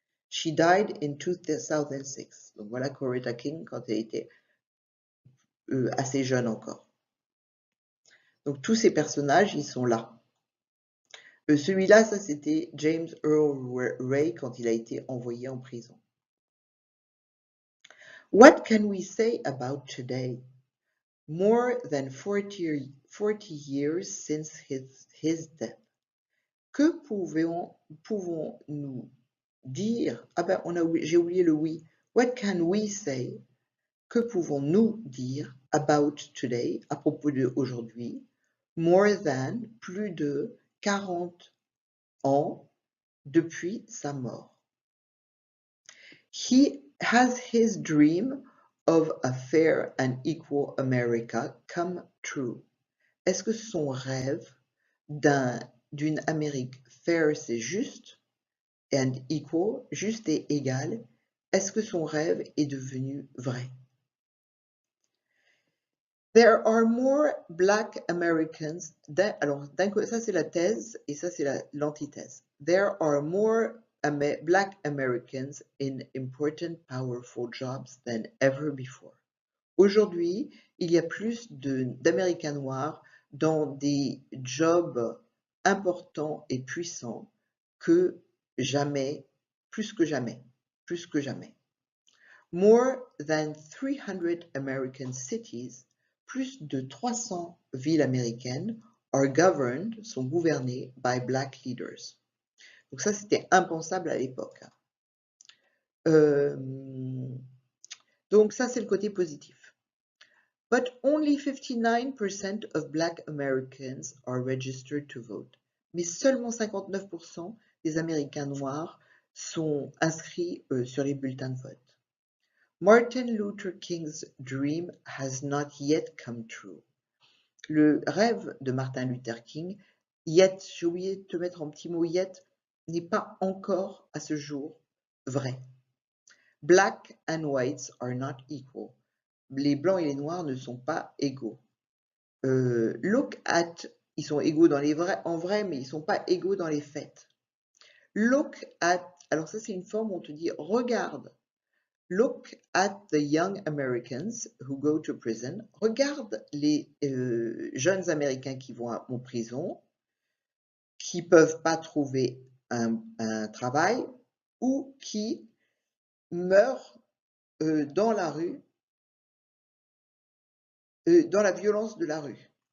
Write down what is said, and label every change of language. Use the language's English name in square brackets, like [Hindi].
[English] She died in 2006. [French] Donc voilà Coretta King quand elle était assez jeune encore. Donc tous ces personnages, ils sont là. Celui-là, ça c'était James Earl Ray quand il a été envoyé en prison. [English] What can we say about today? More than 40 years since his death. [French] Que pouvons-nous dire? Ah ben, j'ai oublié le oui. [English] What can we say? [French] Que pouvons-nous dire [English] about today, [French] à propos de aujourd'hui? [English] More than, [French] plus de 40 ans depuis sa mort. [English] He has his dream of a fair and equal America come true. [French] Est-ce que son rêve d'une Amérique fair, c'est juste, [English] and equal, [French] juste et égal, est-ce que son rêve est devenu vrai? [English] There are more Black Americans [French] alors, ça c'est la thèse et ça c'est l'antithèse. [English] There are more Black Americans in important, powerful jobs than ever before. [French] Aujourd'hui, il y a plus d'Américains noirs dans des jobs importants et puissants que jamais, plus que jamais. [English] More than 300 American cities, [French] plus de 300 villes américaines, [English] are governed, [French] sont gouvernées [English] by Black leaders. [French] Donc ça, c'était impensable à l'époque. Donc ça, c'est le côté positif. [English] But only 59% of Black Americans are registered to vote. [French] Mais seulement 59% des Américains noirs sont inscrits sur les bulletins de vote. [English] Martin Luther King's dream has not yet come true. [French] Le rêve de Martin Luther King, yet, j'ai oublié de te mettre en petit mot yet, n'est pas encore à ce jour vrai. [English] Black and whites are not equal. [French] Les blancs et les noirs ne sont pas égaux. [English] Look at, [French] ils sont égaux en vrai, mais ils ne sont pas égaux dans les faits. [English] Look at, [French] alors ça c'est une forme où on te dit regarde. [English] Look at the young Americans who go to prison. [French] Regarde les jeunes Américains qui vont en prison, qui peuvent pas trouver un travail ou qui meurent dans la rue, dans la violence de la rue.